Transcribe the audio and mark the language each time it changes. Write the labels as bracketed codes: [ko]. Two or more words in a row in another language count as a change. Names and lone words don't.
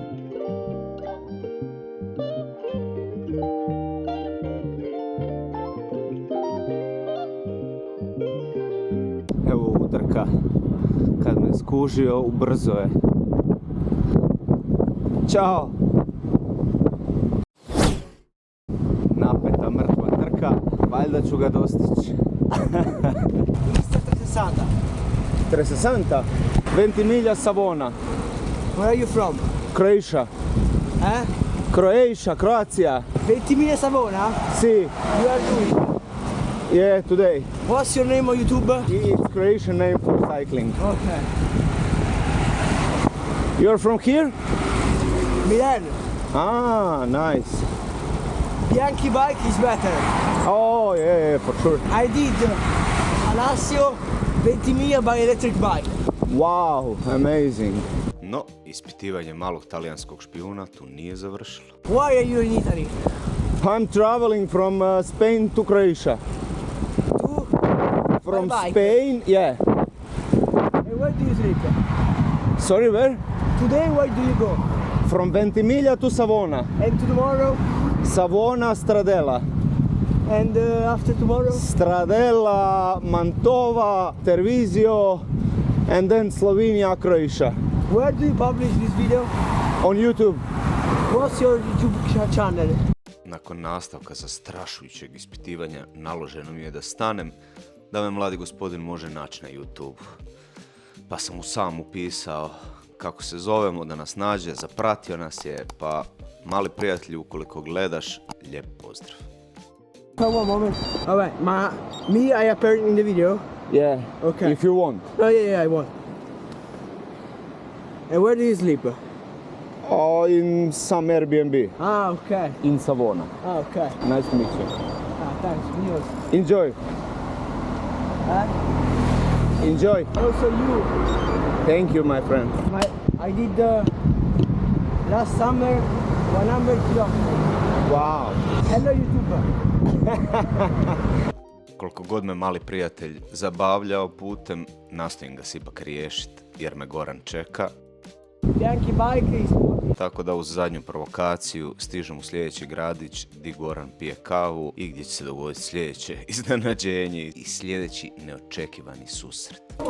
[hr] Evo utrka, kad me skužio, ubrzo je. Ćao! Napeta, mrtva trka, valjda ću ga dostići. [en] Mr. 360? Ventimiglia, Savona. Where are you from? Croatia. Croatia, Croatia. Ventimiglia Savona? Si. You are doing? Yeah, today. What's your name on YouTube? It's Croatian name for cycling. Okay. You're from here? Milan. Ah, nice. Bianchi bike is better. Oh, yeah, for sure. I did Alassio Ventimiglia by electric bike. Wow, amazing. [hr] No, ispitivanje malog talijanskog špijuna tu nije završilo. [en] Why are you in Italy? I'm traveling from Spain to Croatia. To? From By bike? Spain, yeah. And where do you sleep? Sorry, where? Today, where do you go? From Ventimiglia to Savona. And tomorrow? Savona, Stradella. And after tomorrow? Stradella, Mantova, Treviso, and then Slovenia, Croatia. Where do you publish this video? On YouTube. What's your YouTube channel? [hr] Nakon nastavka zastrašujućeg ispitivanja naloženo mi je da stanem, da me mladi gospodin može naći na YouTube. Pa sam mu sam upisao kako se zovemo, da nas nađe, zapratio nas je, pa mali prijatelju, ukoliko gledaš, lijep pozdrav. [en] One moment. Alright, me, I appear in the video. Yeah, Okay. if you want. Oh yeah, I want. And where do you sleep? Oh, in some Airbnb. Ah, okay. In Savona. Ah, okay. Nice to meet you. Ah, thanks. Me also. Enjoy. Enjoy. Also you. Thank you, my friend. I did last summer 100 kilometers. Wow. Hello YouTuber. [hr] Koliko god me mali prijatelj zabavljao putem, nastojim ga se ipak riješiti jer me Goran čeka. [en] Bianchi bike is [hr] Tako da uz zadnju provokaciju stižem u sljedeći gradić gdje Goran pije kavu i gdje će se dogoditi sljedeće iznenađenje i sljedeći neočekivani susret.